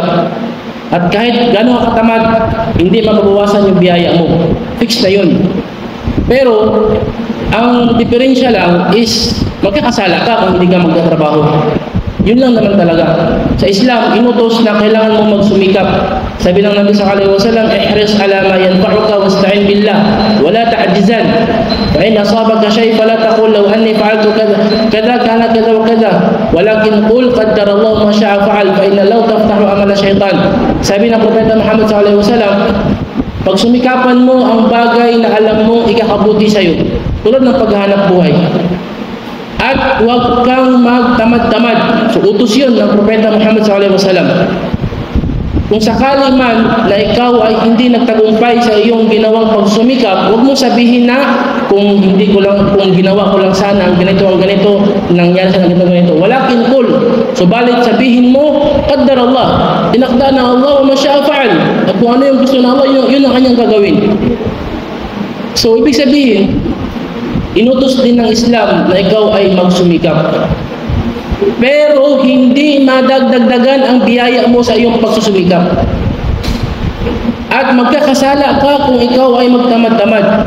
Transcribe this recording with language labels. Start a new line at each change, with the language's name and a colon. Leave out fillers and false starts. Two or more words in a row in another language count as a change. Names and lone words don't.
Filipino: At kahit ganong katamad, hindi mababawasan yung biyaya mo. Fix na yun. Pero, ang diferensya lang is magkakasala ka kung hindi ka magtatrabaho. Yun lang naman talaga. Sa Islam, inutos na kailangan mo magsumikap. Sabi ng Nabi
Arabic: صلى الله عليه وسلم، احرص على ما ينفعك واستعن بالله ولا تعجزن. فإن أصابك شيء فلا تقل لو أني فعلت كذا كان كذا وكذا، ولكن قل قدر الله ما شاء فعل فإن لو تفتح عمل الشيطان.
Filipino: Sabi ng Propeta Muhammad
Arabic: صلى الله عليه وسلم,
Filipino: pag sumikapan mo ang bagay na alam mo ikakabuti sa iyo, tulad ng paghahanap buhay. At huwag kang magtamad-tamad. So utos yun ng Propeta Muhammad
Arabic: صلى الله عليه وسلم.
Filipino: Kung sakali man na ikaw ay hindi nagtagumpay sa iyong ginawang pagsumikap, huwag mo sabihin na kung ginawa ko lang sana ang ganito nangyari sa ganito.
Arabic: ولكن قل,
Filipino: subalit sabihin mo,
Arabic: قدر الله,
Filipino: tinakda na
Arabic: الله وما شاء فعل.
Filipino: At kung ano yung gusto ng Allah, yun ang kanyang gagawin. So ibig sabihin, inutos din ng Islam na ikaw ay magsumikap. Pero hindi madagdagdagan ang biyaya mo sa iyong pagsusumikap. At magkakasala ka kung ikaw ay magtamad-tamad.